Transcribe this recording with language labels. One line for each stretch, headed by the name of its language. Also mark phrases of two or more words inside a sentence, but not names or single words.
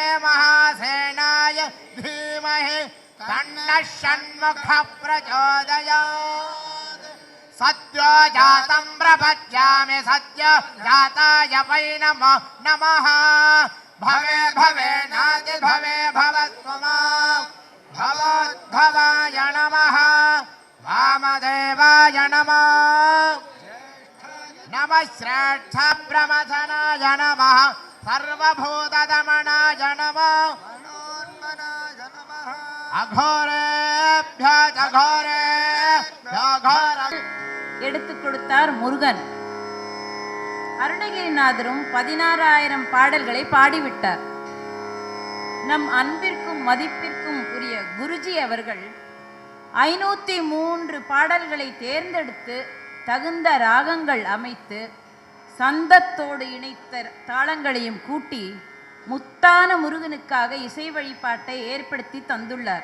Sanskrit: महासेनाय धीमहि तन्नः षण्मुखः प्रचोदयात् सद्यो जातं प्रपद्यामि सद्यो जाताय वै नमो नमः भवे भवे नादि भवे भवस्त्वमा भवोद्भवाय नमः वामदेवाय नमः नमः श्रेष्ठप्रमथनाय नमः सर्वभूतदमनाय नमः अघोरेभ्यो अघोरेभ्यो घोर
Tamil: எடுத்துக் கொடுத்தார் முருகன். அருணகிரிநாதரும் 16,000 பாடல்களை பாடிவிட்டார். நம் அன்பிற்கும் மதிப்பிற்கும் உரிய குருஜி அவர்கள் 503 பாடல்களை தேர்ந்தெடுத்து தகுந்த ராகங்கள் அமைத்து சந்தத்தோடு இணைத்த தாளங்களையும் கூட்டி முத்தான முருகனுக்காக இசை வழிபாட்டை ஏற்படுத்தி தந்துள்ளார்.